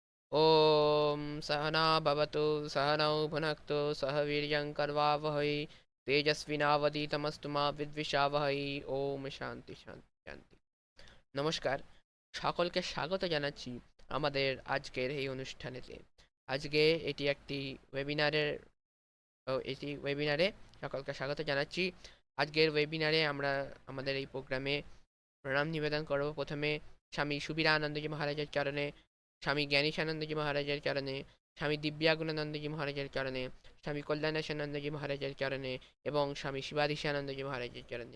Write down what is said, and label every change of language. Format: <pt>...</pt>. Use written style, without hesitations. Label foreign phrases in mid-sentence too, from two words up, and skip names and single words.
<sa>ॐ सहना भवतु सहनौ भुनक्तु सह वीर्यं करवावहै तेजस्विनावधीतमस्तु मा विद्विषावहै। ओम शान्ति शान्ति शान्ति।</sa> <bn>নমস্কার, সকলকে স্বাগত জানাচ্ছি আমাদের আজকের এই অনুষ্ঠানেতে। আজকে এটি ওয়েবিনারে সকলকে স্বাগত জানাচ্ছি। আজকের ওয়েবিনারে আমরা আমাদের এই প্রোগ্রামে প্রণাম নিবেদন করব প্রথমে স্বামী সুবীরানন্দজি মহারাজের চরণে, স্বামী জ্ঞানীশানন্দজি মহারাজের চরণে, স্বামী দিব্যাগুণানন্দজি মহারাজের চরণে, স্বামী কল্যাণেশানন্দজি মহারাজের চরণে এবং স্বামী শিবাধীশানন্দজি মহারাজের চরণে।</bn>